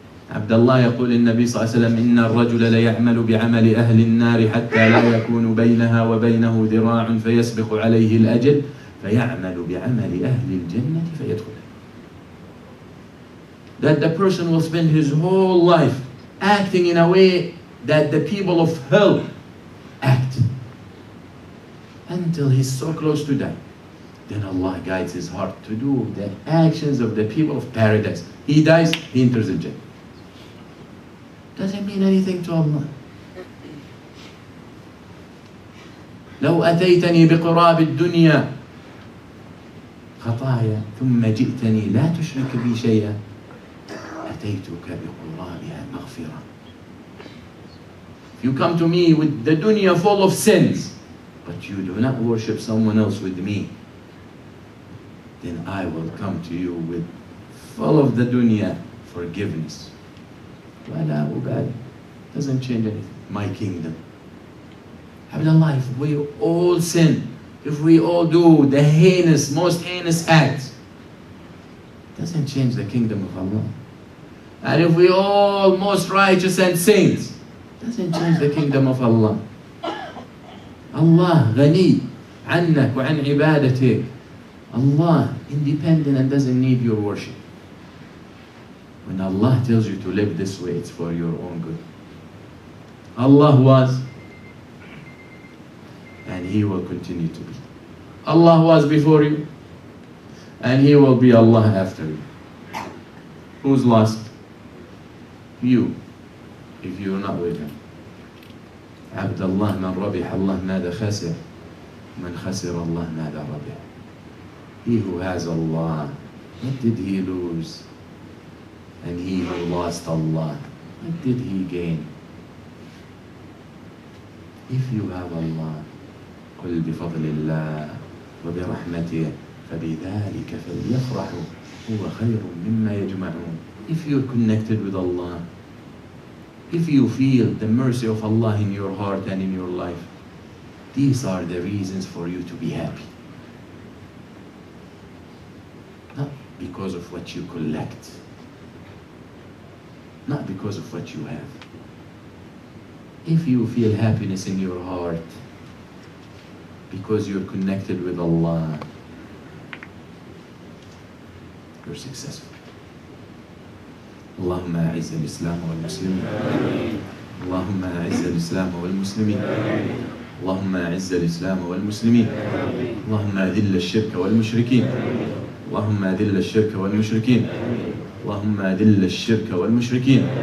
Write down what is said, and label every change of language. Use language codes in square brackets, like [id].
[ar] عبد الله يقول النبي صلى الله عليه وسلم إن الرجل ليعمل بعمل أهل النار حتى لا يكون بينها وبينه ذراع فيسبق عليه الأجل فيعمل بعمل أهل الجنة فيدخل. [en] That the person will spend his whole life acting in a way that the people of hell act until he's so close to die. Then Allah guides his heart to do the actions of the people of paradise. He dies, he enters the Jannah. Doesn't mean anything to Allah. [ar] لو أتيتني بقراب الدنيا خطايا ثم جئتني لا تشرك بي شيئا أتيتك بقرابها مغفرة. [en] If you come to me with the dunya full of sins, but you do not worship someone else with me, then I will come to you with full of the dunya forgiveness. [ar] ولا أبالي. [en] Doesn't change anything. My kingdom. Abdullah, if we all sin, if we all do the heinous, most heinous acts, doesn't change the kingdom of Allah. And if we all most righteous and saints, doesn't change the kingdom of Allah. [ar] Allah غني عنك وعن عبادتك. [en] Allah independent and doesn't need your worship. When Allah tells you to live this way, it's for your own good. Allah was, and He will continue to be. Allah was before you, and He will be Allah after you. Who's lost? You, if you're not with Him. [ar] عبد الله من ربح الله ماذا خسر من خسر الله ماذا ربح. [en] He who has Allah, what did he lose? And he who lost Allah, what did he gain? If you have Allah, [ar] قل بفضل الله وبرحمته فبذلك فليفرحوا هو خير مما يجمعون. [en] If you're connected with Allah, if you feel the mercy of Allah in your heart and in your life, these are the reasons for you to be happy. Not because of what you collect, not because of what you have. If you feel happiness in your heart because you're connected with Allah, you're successful. [ar] اللهم أعز الإسلام والمسلمين. اللهم أعز الإسلام والمسلمين. اللهم أعز الإسلام والمسلمين. اللهم أذل الشرك والمشركين. اللهم أذل الشرك والمشركين. اللهم أذل الشرك والمشركين.